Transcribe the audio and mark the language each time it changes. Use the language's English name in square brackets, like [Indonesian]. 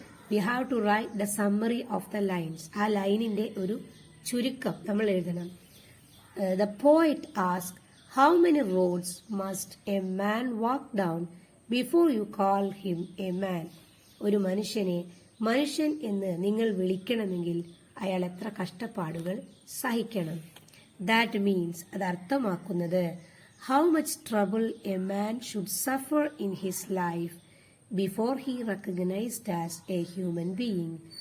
[English] we have to write the summary of the lines. [Malayalam] ആ ലൈനിന്റെ ഒരു ചുരുക്കം നമ്മൾ എഴുതണം. [English] The poet asked, How many roads must a man walk down before you call him a man? [Malayalam] ഒരു മനുഷ്യനെ മനുഷ്യൻ എന്ന് നിങ്ങൾ വിളിക്കണമെങ്കിൽ അയാൾ എത്ര കഷ്ടപ്പാടുകൾ സഹിക്കണം. [English] that means [Malayalam] അത് അർത്ഥമാക്കുന്നത് [English] How much trouble a man should suffer in his life before he recognised as a human being.